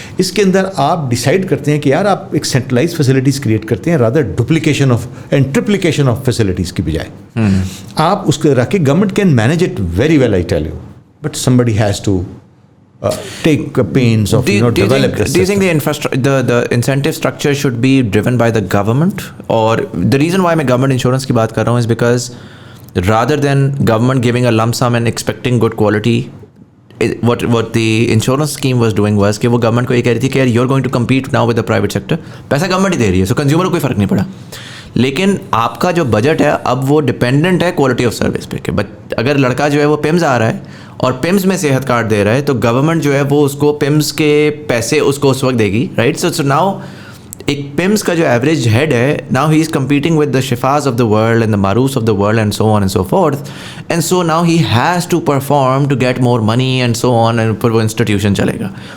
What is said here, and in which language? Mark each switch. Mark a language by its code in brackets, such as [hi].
[ur] اس کے اندر آپ ڈیسائیڈ کرتے ہیں کہ یار آپ ایک سینٹرلائز فیسلٹیز کریٹ کرتے ہیں [en] rather duplication of and triplication of [ur] facilities کی بجائے. آپ اس کو رکھ کے [en] Government can manage it very well, I tell you, but somebody has to take pains of develop this. Do you think the incentive structure should be driven by the government? Or the reason why [ur] میں government insurance کی بات کر رہا ہوں [en] is because rather than government giving a lump sum and expecting good quality, what the insurance scheme was doing was [ur] کہ وہ government کو یہ کہہ رہی تھی کہ [en] you're going to compete now with the private sector. [ur] پیسہ government ہی دے رہی ہے, so consumer کو کوئی فرق نہیں پڑا. لیکن آپ کا جو بجٹ ہے اب وہ ڈپینڈنٹ ہے کوالٹی آف سروس پہ, کہ اگر لڑکا جو ہے وہ پیمز آ رہا ہے اور پیمز میں صحت کارڈ دے رہا ہے تو گورنمنٹ جو ہے وہ اس کو پیمز کے پیسے اس کو اس وقت دے گی, رائٹ. [en] so now [ur] ایک پیمز کا جو [en] average head ہے, now he is competing with the Shifas of the world and the Maroof of the world and so on and so forth, and so now he has to perform to get more money and so on, and [ur] پھر وہ institution چلے گا.